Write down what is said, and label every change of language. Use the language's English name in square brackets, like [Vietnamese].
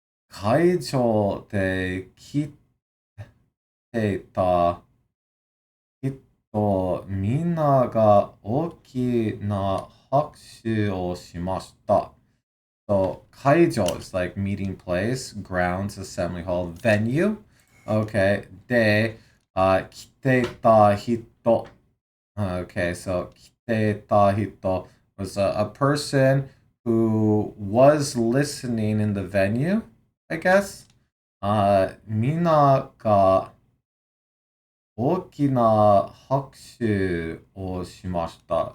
[Japanese] 会場で来ていた人みんなが大きな拍手をしました。 [English] So, 会場 is like meeting place, grounds, assembly hall, venue. [Japanese] Okay. で、来ていた人. [English] Okay, so 来ていた人 was a person who was listening in the venue, I guess. [Japanese] みんなが大きな拍手をしました.